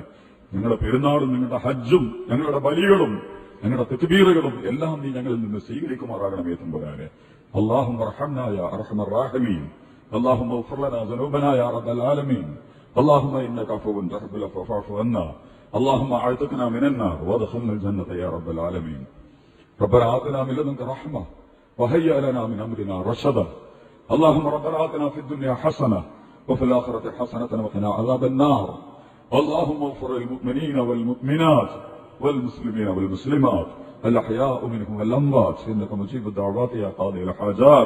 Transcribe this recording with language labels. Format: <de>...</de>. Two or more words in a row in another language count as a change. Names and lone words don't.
<ml>ഞങ്ങളുടെ പെരുന്നാളും ഞങ്ങളുടെ ഹജ്ജും ഞങ്ങളുടെ ബലികളും ഞങ്ങളുടെ തക്ബീറുകളും എല്ലാം നീ ഞങ്ങളിൽ നിന്ന് സ്വീകരിക്കുമാറാകണമേ തമ്പുരാനെ.</ml> <ar>اللهم ارحمنا يا أرحم الراحمين اللهم اغفر لنا ذنوبنا يا رب العالمين. اللهم إنك عفو تحب العفو فاعف عنا. اللهم اعتقنا من النار وادخلنا الجنة يا رب العالمين. ربنا آتنا من لدنك رحمة وهيئ لنا من أمرنا رشدا. اللهم ربنا آتنا في الدنيا حسنة وفي الآخرة حسنة وقنا عذاب النار. اللهم اغفر للمؤمنين والمؤمنات والمسلمين والمسلمات الأحياء منهم والأموات إنك مجيب الدعوات يا قاضي الحاجات.</ar>